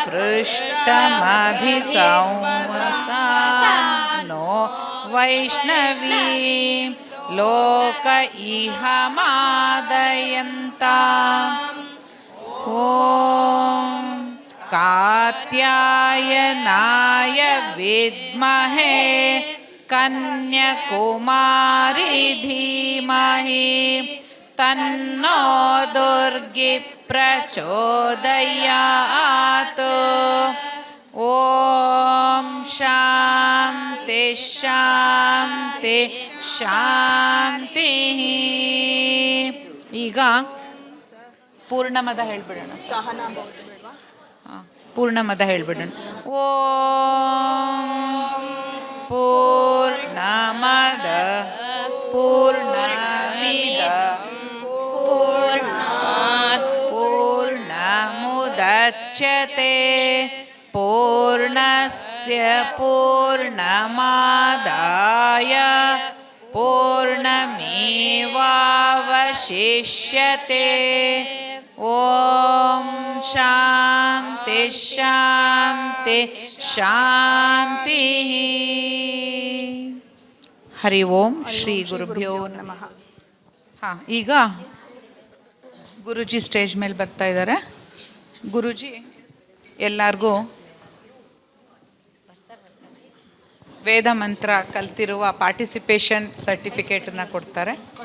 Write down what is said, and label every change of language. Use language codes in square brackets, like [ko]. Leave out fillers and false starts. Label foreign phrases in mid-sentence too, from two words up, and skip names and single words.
[sa] ಪೃಷ್ಟಮಭಿಸಂವಸಾನೋ ವೈಷ್ಣವೀ ಲೋಕ ಇಹ ಮಾದಯಂತ ಓಂ ಕಾತ್ಯಾಯನಾಯ ವಿದ್ಮಹೇ ಕನ್ಯಾಕುಮಾರಿ ಧೀಮಹಿ ತನ್ನೋ ದುರ್ಗಿ ಪ್ರಚೋದಯಾತ್ ಓಂ ಶಾಂತಿ ಶಾಂತಿ ಶಾಂತಿ. [kn] ಈಗ ಪೂರ್ಣಮದ ಹೇಳ್ಬಿಡೋಣ. ಪೂರ್ಣಮದ ಹೇಳ್ಬಿಡೋಣ. [sa] ಓಂ ಪೂರ್ಣಮದ ಪೂರ್ಣಮಿದ ಪೂರ್ಣಮುದಚ್ಯತೆ ಪೂರ್ಣಸ್ಯ ಪೂರ್ಣಮಾದಾಯ ಪೂರ್ಣಮೇವಾವಶಿಷ್ಯತೆ. ಓಂ ಶಾಂತಿ ಶಾಂತಿ ಶಾಂತಿ. ಹರಿ ಓಂ ಶ್ರೀ ಗುರುಭ್ಯೋ ನಮಃ. [kn] ಹಾಂ, ಈಗ ಗುರುಜಿ ಸ್ಟೇಜ್ ಮೇಲೆ ಬರ್ತಾ ಇದ್ದಾರೆ. ಗುರುಜಿ ಎಲ್ಲರಿಗೂ ವೇದ ಮಂತ್ರ ಕಲ್ತಿರುವ [en] participation certificateನ್ನು [kn] ಕೊಡ್ತಾರೆ.